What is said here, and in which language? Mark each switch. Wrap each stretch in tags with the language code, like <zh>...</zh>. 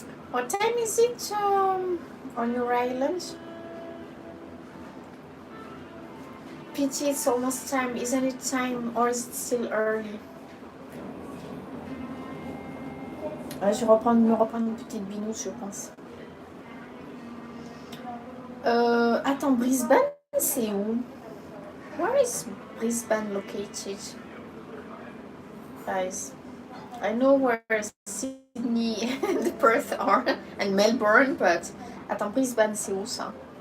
<en>What time is it on your island? Pity, it's almost time. Isn't it time or is it still early?</en> <fr>Je vais me reprendre une petite binouche, je pense. Attends, Brisbane, c'est où?</fr> <en>Where is Brisbane located? Guys, I know where Sydney and Perth are, and Melbourne, but</en> <fr>attends, Brisbane, c'est où ça?</fr>